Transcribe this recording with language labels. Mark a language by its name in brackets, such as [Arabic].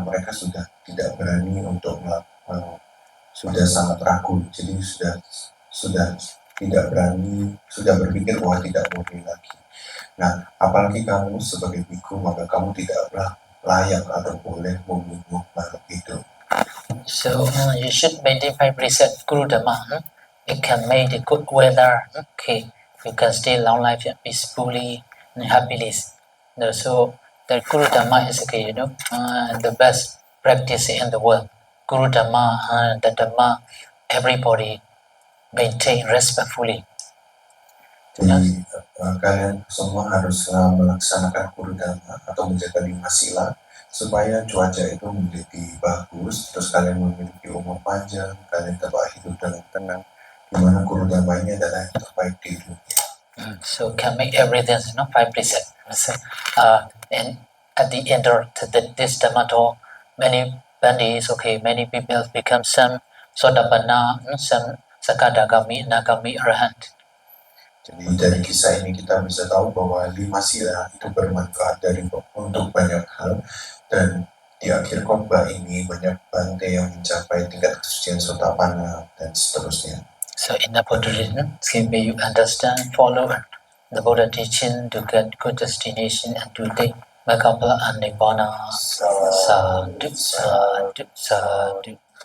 [Indonesian] Mereka sudah tidak berani untuk sudah sangat ragu, jadi sudah tidak berani, sudah berpikir bahwa tidak boleh lagi. Nah, apalagi kamu sebagai biku, maka kamu tidaklah layak atau boleh membunuh makhluk hidup. [English] So you should maintain 5 precepts. Guru Dhamma, it can make the good weather. You can stay long life peacefully and happily. So the Guru Dhamma is the best practice in the world. Guru Dhamma, the Dhamma, everybody maintain respectfully. [Indonesian] Jadi kalian semua harus melaksanakan Guru Dhamma atau menjaga 5 sila supaya cuaca itu menjadi bagus, terus kalian memiliki umur panjang, kalian dapat hidup dengan tenang, di mana Guru Dhamma ini adalah yang terbaik di dunia. [English] So can make everything 5 precepts. And at the end of this Dhamma talk, many bandits, many people become some Sotapanna, some Sakadagami, Nagami, Arahant. [Indonesian] Jadi dari kisah ini kita bisa tahu bahwa 5 sila itu bermanfaat untuk banyak hal, dan di akhir khotbah ini banyak bante yang mencapai tingkat kesucian Sotapanna dan seterusnya. [English] So in the Buddha religion, may you understand, follow the Buddha teaching to get good destination and to take Magapala and Nibbana. Sadhu, sadhu, sadhu.